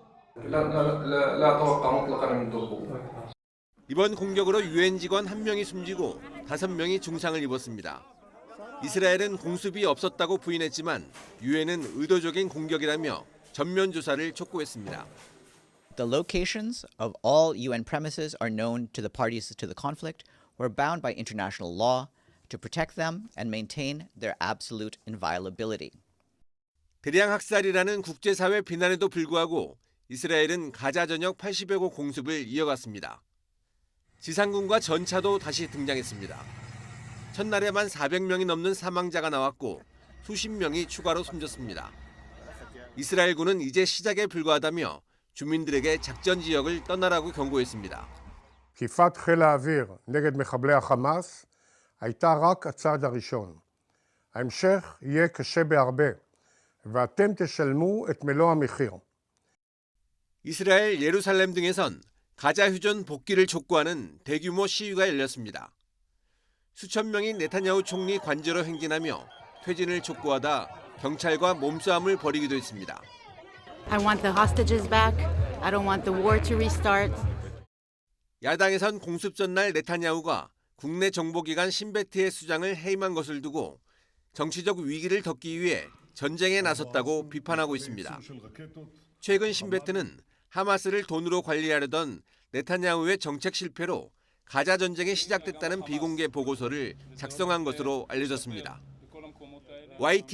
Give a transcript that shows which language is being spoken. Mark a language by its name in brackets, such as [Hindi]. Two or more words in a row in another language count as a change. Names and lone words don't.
[Korean] 이번 공격으로 유엔 직원 1명이 숨지고 5명이 중상을 입었습니다. 이스라엘은 공습이 없었다고 부인했지만 유엔은 의도적인 공격이라며 전면 조사를 촉구했습니다. [English] The locations of all UN premises are known to the parties to the conflict. We're bound by international law to protect them and maintain their absolute inviolability. [Korean] 대량 학살이라는 국제사회 비난에도 불구하고 이스라엘은 가자 전역 80여 곳 공습을 이어갔습니다. 지상군과 전차도 다시 등장했습니다. 첫날에만 400명이 넘는 사망자가 나왔고 수십 명이 추가로 숨졌습니다. 이스라엘군은 이제 시작에 불과하다며 주민들에게 작전 지역을 떠나라고 경고했습니다. [Hebrew] תקיפת חיל האוויר נגד מחבלי החמאס הייתה רק הצעד הראשון. ההמשך יהיה קשה בהרבה, ואתם תשלמו את מלוא המחיר. [Korean] 이스라엘 예루살렘 등에선 가자 휴전 복귀를 촉구하는 대규모 시위가 열렸습니다. 수천 명이 네타냐후 총리 관저로 행진하며 퇴진을 촉구하다 경찰과 몸싸움을 벌이기도 했습니다. [English] I want the hostages back. I don't want the war to restart. [Korean] 야당에선 공습 전날 네타냐후가 국내 정보기관 신베트의 수장을 해임한 것을 두고 정치적 위기를 덮기 위해 전쟁에 나섰다고 비판하고 있습니다. 최근 신베트는 하마스를 돈으로 관리하려던 네타냐후의 정책 실패로 가자 전쟁이 시작됐다는 비공개 보고서를 작성한 것으로 알려졌습니다.